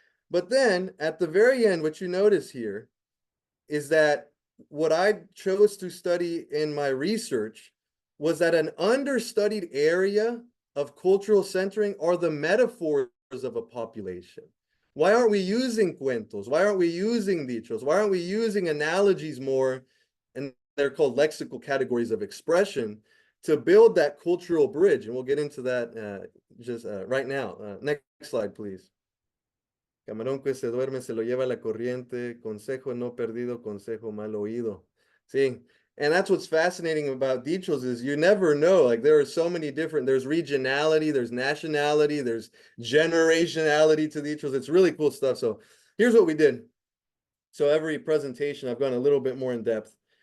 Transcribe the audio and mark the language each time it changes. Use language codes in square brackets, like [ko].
[en] But then at the very end, what you notice here is that what I chose to study in my research was that an understudied area of cultural centering are the metaphors of a population. Why aren't we using cuentos? Why aren't we using dichos? Why aren't we using analogies more? And they're called lexical categories of expression to build that cultural bridge. And we'll get into that just right now. Next slide, please. [es] Camarón que se duerme se lo lleva la corriente. Consejo no perdido, consejo mal oído. [en] See, and that's what's fascinating about dichos is you never know. Like there are so many different, there's regionality, there's nationality, there's generationality to dichos. It's really cool stuff. So here's what we did. So every presentation, I've gone a little bit more in depth.